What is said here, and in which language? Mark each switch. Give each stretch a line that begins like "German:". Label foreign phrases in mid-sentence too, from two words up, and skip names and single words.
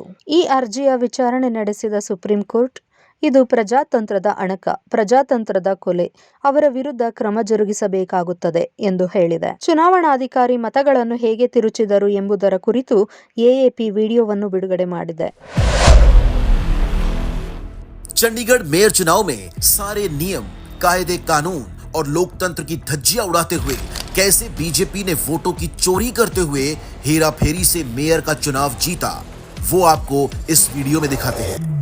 Kannada: ಈ ಅರ್ಜಿಯ ವಿಚಾರಣೆ ನಡೆಸಿದ ಸುಪ್ರೀಂ ಕೋರ್ಟ್, ಇದು ಪ್ರಜಾತಂತ್ರದ ಅಣಕ, ಪ್ರಜಾತಂತ್ರದ ಕೊಲೆ, ಅವರ ವಿರುದ್ಧ ಕ್ರಮ ಜರುಗಿಸಬೇಕಾಗುತ್ತದೆ ಎಂದು ಹೇಳಿದೆ. ಚುನಾವಣಾಧಿಕಾರಿ ಮತಗಳನ್ನು ಹೇಗೆ ತಿರುಚಿದರು ಎಂಬುದರ ಕುರಿತು ಎಎಪಿ ವಿಡಿಯೋವನ್ನು ಬಿಡುಗಡೆ ಮಾಡಿದೆ.
Hindi: चंडीगढ़ मेयर चुनाव में सारे नियम, कायदे कानून और लोकतंत्र की धज्जियां उड़ाते हुए कैसे बीजेपी ने वोटों की चोरी करते हुए हेरा फेरी से मेयर का चुनाव जीता, वो आपको इस वीडियो में दिखाते हैं।